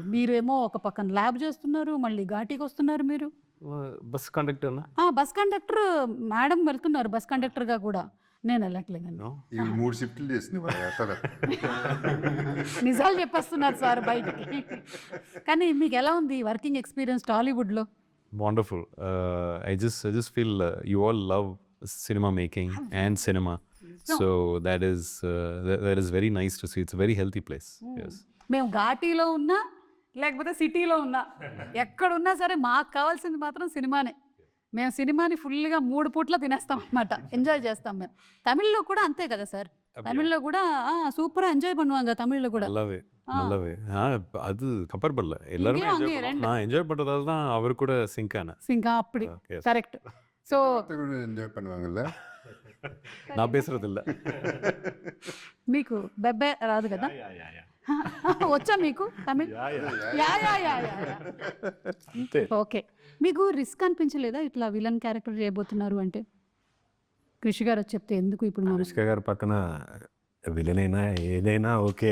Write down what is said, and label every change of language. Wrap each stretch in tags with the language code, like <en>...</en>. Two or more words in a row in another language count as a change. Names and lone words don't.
<te>మీరేమో ఒక పక్కన ల్యాబ్ చేస్తున్నారు, మళ్ళీ ఘాటీకి వస్తున్నారు. మీరు బస్ కండక్టర్ బస్ కండక్టర్ మేడం వెళ్తున్నారు బస్ కండక్టర్గా కూడా. నేను వెళ్ళట్లేదండి. No? ఈ 3 షిఫ్ట్లు చేసింది వాళ్ళ అసలు. నిజాలు చెప్పేస్తున్నారు సార్ బయటికి. కానీ మీకు ఎలా ఉంది</te> <en>working experience</en> <te>టాలీవుడ్లో?</te> <en>Wonderful. I just feel you all love cinema making and cinema, so that is very nice to see. It's a very healthy place. Yes.</en> <te>మేము ఘాటీలో ఉన్నా లేకపోతే సిటీలో ఉన్నా ఎక్కడున్నా సరే మాకు కావాల్సింది మాత్రం సినిమానే. మేము సినిమాని ఫుల్గా 3 పూట్ల తినేస్తాం అనమాట, ఎంజాయ్ చేస్తాం మేము. తమిళ్లో కూడా అంతే కదా సార్, తమిళ్లో కూడా</te> <ta>சூப்பராக என்ஜாய் பண்ணுவாங்க தமிழ்ல கூட. நல்லாவே நல்லாவே அது கம்பேர் பண்ணல எல்லாருமே இங்கேயும் enjoy அங்கேயும் பண்ணுவோம். ரெண்டு. நான் என்ஜாய் பண்றதால தான் அவர் கூட சிங்க் ஆனேன்.</ta> <te>ఇంకా అప్పుడు Yes. కరెక్ట్. సో</te> <ta>కూడా ఎంజాయ్ பண்ணுவாங்கல்ல. நான் பேசுறது இல்ல.</ta> <te>మీకు బెబ్బే రాదు కదా? వచ్చా మీకు తమిళ్? యా యా యా యా. అంతే. ఓకే. మీకు రిస్క్ అనిపించలేదా ఇట్లా విలన్ క్యారెక్టర్ చేయబోతున్నారు అంటే? కృషి గారు వచ్చి చెప్తే ఎందుకు ఇప్పుడు మనం అనుష్క గారి పక్కన విలన్ అయినా ఏదైనా ఓకే,</te>